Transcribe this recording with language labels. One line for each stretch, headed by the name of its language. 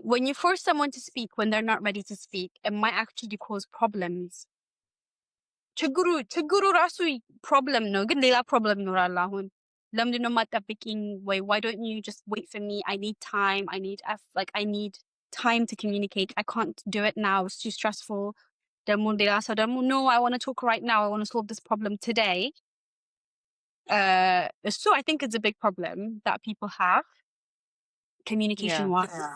English: When you force someone to speak when they're not ready to speak, it might actually cause problems.
Amharic: ችግሩ ራሱ problem ነው ግን ሌላ problem ይኖራል። አሁን ለምንድን ነው የማትጠብቂኝ?
English: why don't you just wait for me? I need time, I need time to communicate, I can't do it now, it's too stressful.
Amharic: ደግሞ ሌላ ሰው ደግሞ
English: no, I want to talk right now, I want to solve this problem today. So I think it's a big problem that people have communication wise.